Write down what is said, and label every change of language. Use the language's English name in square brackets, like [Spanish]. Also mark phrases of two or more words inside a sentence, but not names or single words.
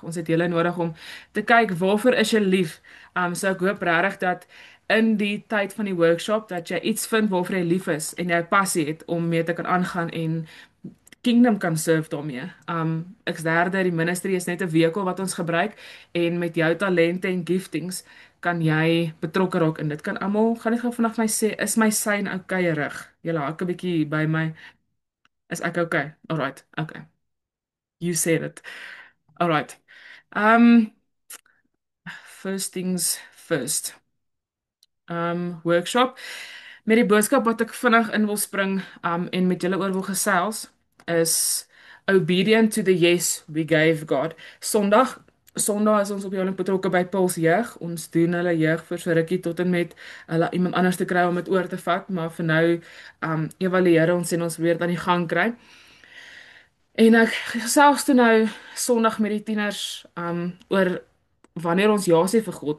[Afrikaans] Ons het julle nodig om te kyk waarvoor is jy lief. So ek hoop regtig dat in die tyd van die workshop dat jy iets vind waarvoor jy lief is en jy 'n passie het om mee te kan aangaan en Kingdom kan serve daarmee. Ek's derde, die ministry is net 'n vehikel wat ons gebruik en met jou talente en giftings kan jy betrokke raak in dit. Kan almal gaan net gou vanaf my sê, is my sein okay rig? Julle hak 'n bietjie by my. [English] Is ek okay? Alright, okay. You said it. Alright. Um First things first. Workshop. [Afrikaans] Met die boodskap wat ek vinnig in wil spring en met julle oor wil gesels is [English] obedient to the yes we gave God. [Afrikaans] Sondag is ons op die oomblik betrokke by Puls Jeug. Ons doen hulle jeug vir so rukkie tot en met hulle iemand anders te kry om dit oor te vat, maar vir nou evalueer ons en ons weer aan die gang kry. En ek gesels toe nou Sondag met die tieners oor wanneer ons ja sê vir God?